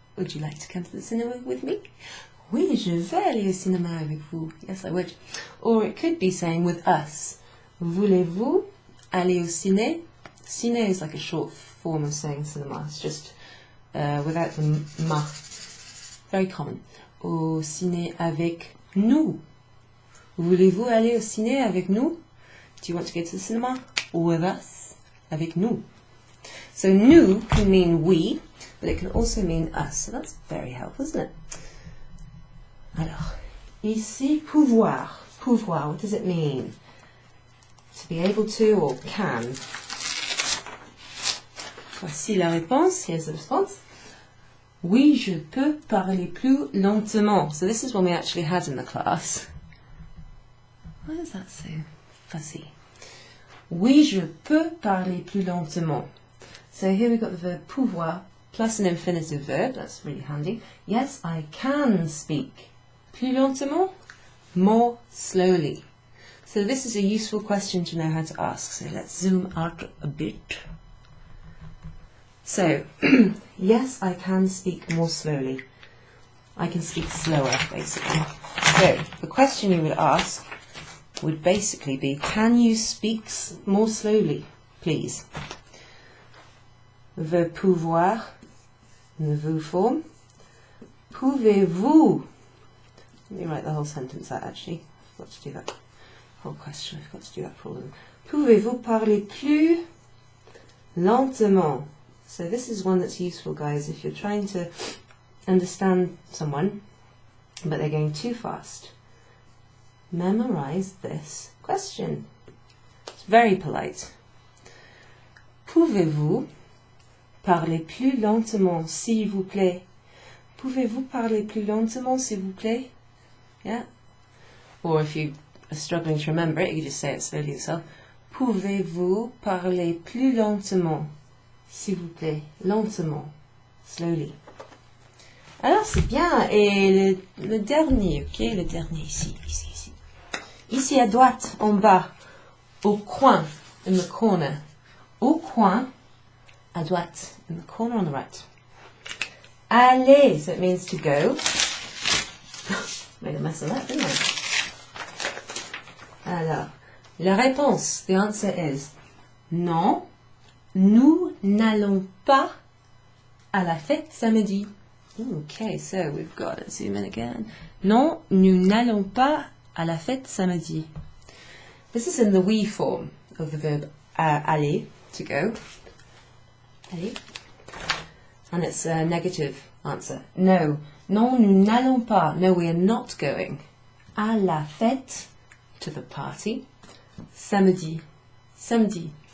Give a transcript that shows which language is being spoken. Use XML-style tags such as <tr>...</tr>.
<en>Would you like to come to the cinema with me?</en> <fr>Oui, je vais aller au cinéma avec vous.</fr> <en>Yes, I would. Or it could be saying with us.</en> <fr>Voulez-vous aller au ciné?</fr> <en>Ciné is like a short form of saying cinema. It's just without the ma. Very common.</en> <fr>Au ciné avec nous. Voulez-vous aller au ciné avec nous?</fr> <en>Do you want to go to the cinema with us?</en> <fr>Avec nous.</fr> <en>So nous can mean we, but it can also mean us. So that's very helpful, isn't it?</en> <fr>Alors, ici, pouvoir.</fr> <en>Pouvoir, what does it mean? To be able to or can.</en> <fr>Voici la réponse.</fr> <en>Here's the response.</en> <fr>Oui, je peux parler plus lentement.</fr> <en>So this is one we actually had in the class. Why is that so fuzzy?</en> <fr>Oui, je peux parler plus lentement.</fr> <en>So here we've got the verb pouvoir plus an infinitive verb. That's really handy. Yes, I can speak.</en> <fr>Plus lentement,</fr> <en>more slowly. So this is a useful question to know how to ask. So let's zoom out a bit. So, yes, I can speak more slowly. I can speak slower, basically. So, the question you would ask would basically be, can you speak more slowly, please? The pouvoir, in the vous form.</en> <fr>Pouvez-vous?</fr> <en>Let me write the whole sentence out, actually. I forgot to do that whole question. I forgot to do that for all of them.</en> <fr>Pouvez-vous parler plus lentement?</fr> <en>So this is one that's useful, guys, if you're trying to understand someone, but they're going too fast. Memorize this question. It's very polite.</en> <fr>Pouvez-vous parler plus lentement, s'il vous plaît? Pouvez-vous parler plus lentement, s'il vous plaît?</fr> <en>Yeah? Or if you are struggling to remember it, you can just say it slowly yourself.</en> <fr>Pouvez-vous parler plus lentement? S'il vous plaît, lentement,</fr> <en>slowly.</en> <fr>Alors c'est bien, et le dernier, ok, le dernier ici. Ici à droite, en bas, au coin,</fr> <en>in the corner.</en> <fr>Au coin, à droite,</fr> <en>in the corner on the right. Aller, so it means to go. Made a mess of that, didn't I?</en> <fr>Alors, la réponse,</fr> <en>the answer is</en> <fr>non. Nous n'allons pas à la fête samedi.</fr> <en>Okay, so we've got to zoom in again.</en> <fr>Non, nous n'allons pas à la fête samedi.</fr> <en>This is in the we form of the verb aller, to go. Aller. And it's a negative answer. No.</en> <fr>Non, nous n'allons pas.</fr> <en>No, we are not going.</en> <fr>À la fête,</fr> <en>to the party.</en> <fr>Samedi. Samedi.</fr>